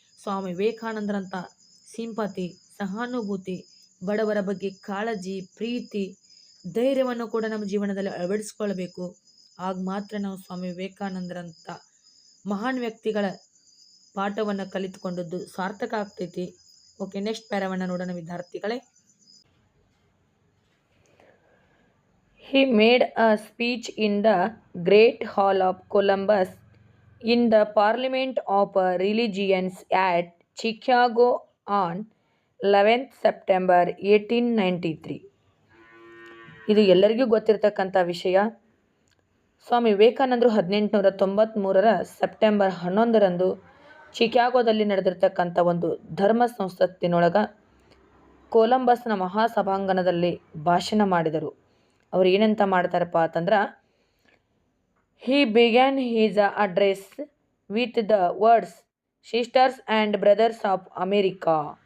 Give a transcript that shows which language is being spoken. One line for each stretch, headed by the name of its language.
Kannada: ಸ್ವಾಮಿ ವಿವೇಕಾನಂದರಂಥ sympathy, ಸಹಾನುಭೂತಿ, ಬಡವರ ಬಗ್ಗೆ ಕಾಳಜಿ, ಪ್ರೀತಿ, ಧೈರ್ಯವನ್ನು ಕೂಡ ನಮ್ಮ ಜೀವನದಲ್ಲಿ ಅಳವಡಿಸ್ಕೊಳ್ಬೇಕು. ಆಗ ಮಾತ್ರ ನಾವು ಸ್ವಾಮಿ ವಿವೇಕಾನಂದರಂಥ ಮಹಾನ್ ವ್ಯಕ್ತಿಗಳ ಪಾಠವನ್ನು ಕಲಿತುಕೊಂಡದ್ದು ಸಾರ್ಥಕ ಆಗ್ತೈತಿ. ಓಕೆ, ನೆಕ್ಸ್ಟ್ ಪ್ಯಾರವನ್ನು ನೋಡೋಣ ವಿದ್ಯಾರ್ಥಿಗಳೇ.
English: He made a speech in the Great Hall of Columbus in the Parliament of Religions at Chicago on 11th September 1893.
Kannada: ಇದು ಎಲ್ಲರಿಗೂ ಗೊತ್ತಿರತಕ್ಕಂಥ ವಿಷಯ. ಸ್ವಾಮಿ ವಿವೇಕಾನಂದರು 1893 ಸೆಪ್ಟೆಂಬರ್ 11ರಂದು ಚಿಕಾಗೋದಲ್ಲಿ ನಡೆದಿರ್ತಕ್ಕಂಥ ಒಂದು ಧರ್ಮ ಸಂಸತ್ತಿನೊಳಗೆ ಕೊಲಂಬಸ್ನ ಮಹಾಸಭಾಂಗಣದಲ್ಲಿ ಭಾಷಣ ಮಾಡಿದರು. ಅವರು ಏನಂತ ಮಾಡ್ತಾರಪ್ಪ ಅಂತಂದ್ರೆ,
English: He began his address with the words sisters and brothers of America.